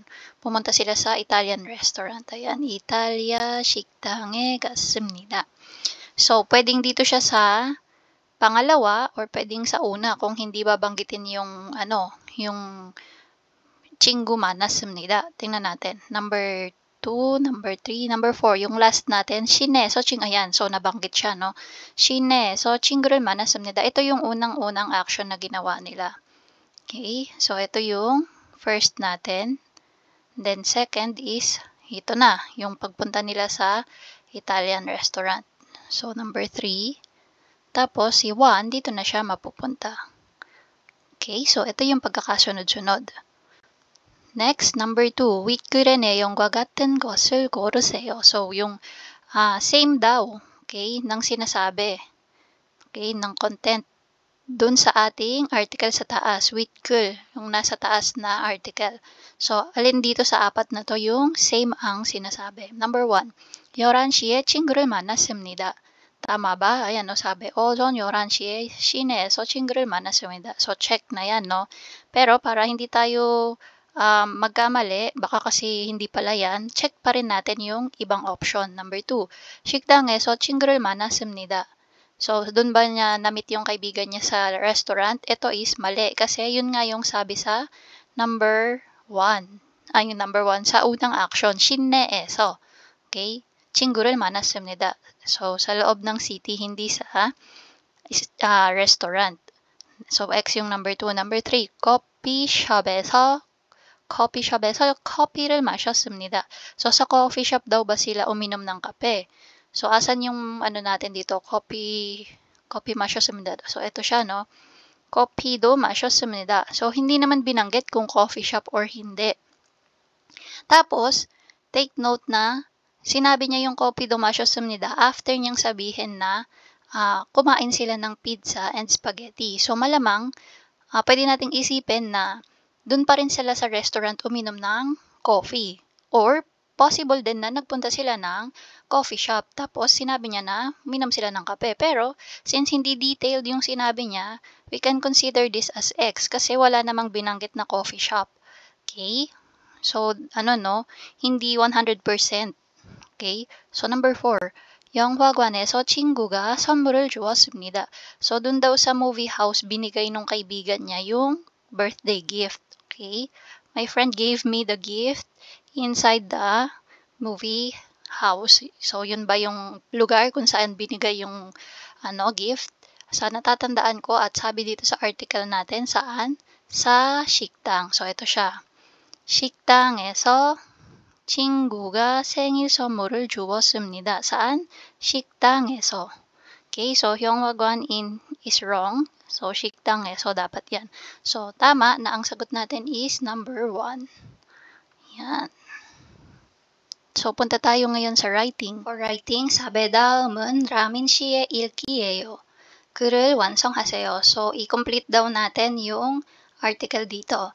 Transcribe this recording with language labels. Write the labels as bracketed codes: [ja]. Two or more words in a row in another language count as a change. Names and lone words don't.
[tl] Pumunta sila sa [en] Italian restaurant. [tl] Ayan, [ko] 이탈리아 식당에 갔습니다. [tl] So, pwedeng dito siya sa pangalawa or pwedeng sa una kung hindi babanggitin yung yung [ko] 친구 만났습니다. [tl] Tingnan natin. Number 2, number 3, number 4. Yung last natin, 시내에서 ayan. So, nabanggit siya, no? [ko] 시내에서 친구를 만났습니다. [tl] Ito yung unang-unang action na ginawa nila. Okay? So, ito yung first natin. Then, second is, ito na, yung pagpunta nila sa [en] Italian restaurant. [tl] So, number 3. Tapos, si 1, dito na siya mapupunta. Okay? So, ito yung pagkakasunod-sunod. Next, number 2. [ko] 윗글의 내용과 같은 것을 고르세요. [tl] So, yung same daw, okay, ng sinasabi, okay, ng content dun sa ating article sa taas, 윗글, yung nasa taas na article. So, alin dito sa apat na to yung same ang sinasabi. Number 1. [ko] 11시에 친구를 만났습니다. [tl] Tama ba? Ayan, no, sabi, [ko] 오전 11시에 시내에서 친구를 만났습니다. [tl] So, check na yan, no? Pero para hindi tayo magkamali, baka kasi hindi pala yan, check pa rin natin yung ibang option. Number 2, [ko] 식당에서 친구를 만났습니다. [tl] So, dun ba niya na-meet yung kaibigan niya sa restaurant? Ito is mali kasi yun nga yung sabi sa number 1. Yung number 1 sa unang action, [ko] 시내에서. Okay? 친구를 만났습니다. [tl] So, sa loob ng city, hindi sa restaurant. So, X yung number 2. Number 3, [ko] 커피숍에서 커피를 마셨습니다. [tl] So, sa [en] coffee shop [tl] daw ba sila uminom ng kape? So, asan yung natin dito? Coffee 마셨습니다. So, ito siya, no? [ko] 커피도 마셨습니다. [tl] So, hindi naman binanggit kung coffee shop or hindi. Tapos, [en] take note [tl] na sinabi niya yung [ko] 커피도 마셨습니다 [tl] after niyang sabihin na kumain sila ng [en] pizza and spaghetti. [tl] So, malamang, pwede nating isipin na doon pa rin sila sa restaurant uminom ng coffee. Or, possible din na nagpunta sila ng [en] coffee shop. [tl] Tapos, sinabi niya na uminom sila ng kape. Pero, since hindi detailed yung sinabi niya, [en] we can consider this as X [tl] kasi wala namang binanggit na [en] coffee shop. [tl] Okay? So, hindi 100%. Okay? So, number 4. [ko] 영화관에서 친구가 선물을 주었습니다. [tl] So, dun daw sa [en] movie house, [tl] binigay nung kaibigan niya yung [en] birthday gift. [tl] Okay? [en] My friend gave me the gift inside the movie house. [tl] So, yun ba yung lugar kung saan binigay yung gift? Sa natatandaan ko at sabi dito sa article natin, saan? Sa 식당. So, ito siya. [ko] 식당에서 친구가 생일 선물을 주었습니다. [en] saan? 식당에서. Okay, so 영화관 is wrong. [tl] So, 식당에서 dapat yan. So, tama na ang sagot natin is number 1. Yan. So, punta tayo ngayon sa writing. For writing, [ko] sabi 다음은 라민 씨의 읽기예요. 글을 완성하세요. [tl] So, i-complete daw natin yung article dito.